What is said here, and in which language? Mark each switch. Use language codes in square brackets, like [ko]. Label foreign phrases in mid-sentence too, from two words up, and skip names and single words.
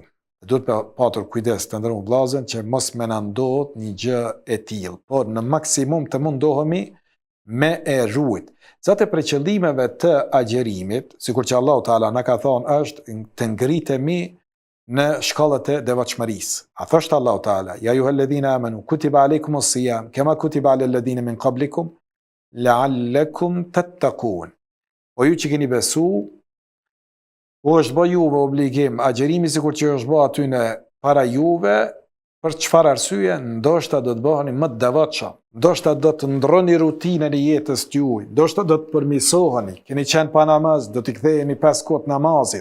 [sq] Duhet të patur kujdes të ndërruar vllazën që mos më na ndodh një gjë e tillë, por në maksimum të mundohemi me e ruajt. Zate për qëllimeve të agjerimit, sikur që Allahu Teala na ka thonë, është të ngritemi në shkallët e devotshmërisë. A thoshte Allahu Teala, [ar] يا أيها الذين آمنوا كتب عليكم الصيام كما كتب على الذين من قبلكم لعلكم تتقون. [sq] Po ju që keni besu, u është bë juve obligim agjerimi sikur që është bë aty në para juve, për çfarë arsye? Ndoshta do të bëheni më të devotshëm, ndoshta do të ndroni rutinën e jetës tuaj, ndoshta do të përmirësoheni, keni qenë pa namaz, do t'i ktheheni 5 kohë namazit.